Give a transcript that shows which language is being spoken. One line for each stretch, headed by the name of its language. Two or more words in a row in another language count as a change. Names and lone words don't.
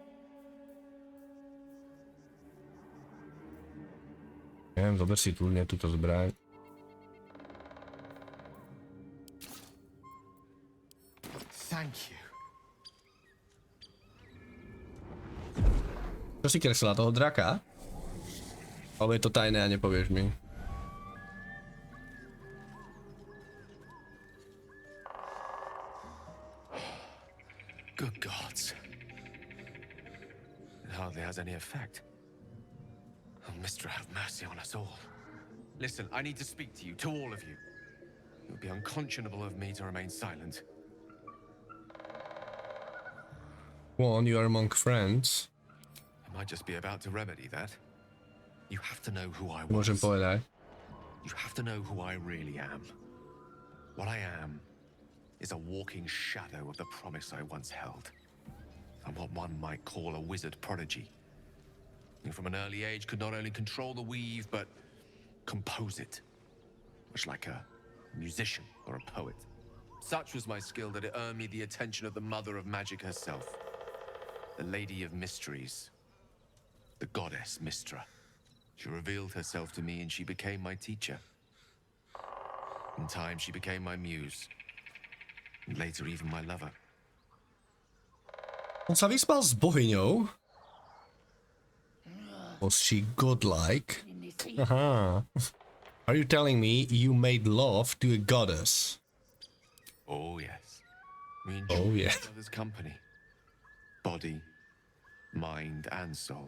Slovak: Neviem, zober si kľudne túto zbraň.
English: Thank you.
Slovak: Čo si kreslila, toho draka? Alebo je to tajné a nepovieš mi?
English: Good gods. It hardly has any effect. Oh, Mister, have mercy on us all. Listen, I need to speak to you, to all of you. It would be unconscionable of me to remain silent. Go on, you are among friends. I might just be about to remedy that. You have to know who I was.
Slovak: Môžem povedať.
English: You have to know who I really am. What I am is a walking shadow of the promise I once held. I'm what one might call a wizard prodigy. Who from an early age could not only control the weave, but compose it. Much like a musician or a poet. Such was my skill that it earned me the attention of the mother of magic herself. The Lady of Mysteries. The goddess Mystra. She revealed herself to me and she became my teacher. In time she became my muse. And later even my lover.
Slovak: On sa vyspal s bohyňou.
English: Was she godlike?
Slovak: Aha.
English: Are you telling me you made love to a goddess? Oh yes. We enjoyed yeah. each other's company. Body, mind and soul.